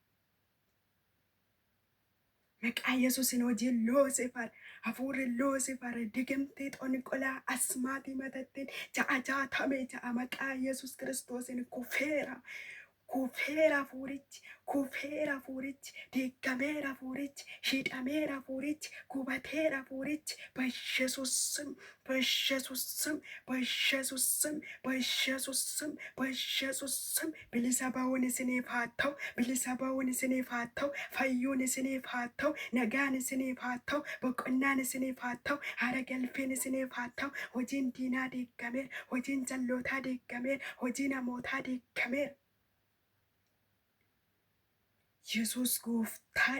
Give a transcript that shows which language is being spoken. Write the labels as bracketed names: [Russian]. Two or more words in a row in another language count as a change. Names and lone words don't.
[Oromo] maqaa Yesuusin hojiin loosifar hafuurri loosifar digamtee xonqolaa asmaatii matattiin ja'a jaatamee ja'a maqaa Yesuus Kiristoosin kufeera kufeera fuurichi diigameera fuurichi hidhameera fuurichi gubateera fuurichi [Amharic] በኢየሱስ ስም በኢየሱስ ስም በኢየሱስ ስም በኢየሱስ ስም በኢየሱስ ስም [Oromo] bilisa ba'uun isiniif haa ta'u bilisa ba'uun isiniif haa ta'u fayyuun isiniif haa ta'u nagaan isiniif haa ta'u boqonnaan isiniif haa ta'u haara galfiin isiniif haa ta'u hojiin diinaa diigameera hojiin jallootaa diigameera hojii namootaa diigameera Yesuus gooftaadha.